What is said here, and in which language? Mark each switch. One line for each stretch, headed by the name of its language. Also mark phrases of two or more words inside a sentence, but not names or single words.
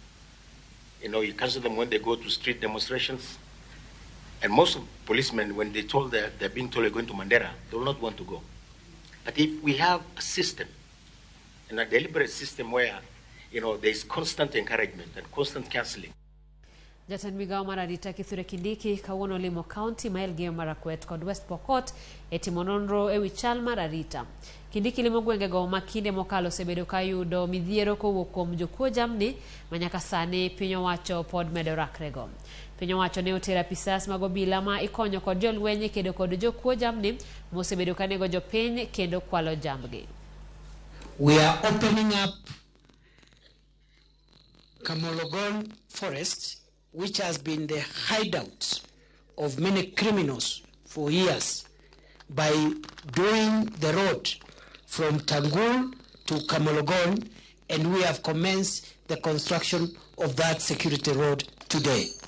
English: You cancel them when they go to street demonstrations. And most of policemen, when they're being told they're going to Mandera, they will not want to go. But if we have a system, and a deliberate system where, there's constant encouragement and constant counseling.
Luo (Kenya and Tanzania): Jatend migao mar arita Kithure Kindiki kawuono limo county ma Elgeyo Marakwet kod West Pokot e timo nonro e wi chal mar arita. Kindiki limo gwengego ma kinde mokalo osebedo ka yudo midhiero kowuok kuom jokuo jamni manyaka sani piny owacho pod medo rakrego. Piny owacho ne otero apisas mag obila ma ikonyo kod jolweny kedo kod jokuo jamni mosebedo ka nego jopiny kendo kwalo jambgi.
English: We are opening up Kamologon Forest, which has been the hideout of many criminals for years, by doing the road from Tangul to Kamologon, and we have commenced the construction of that security road today.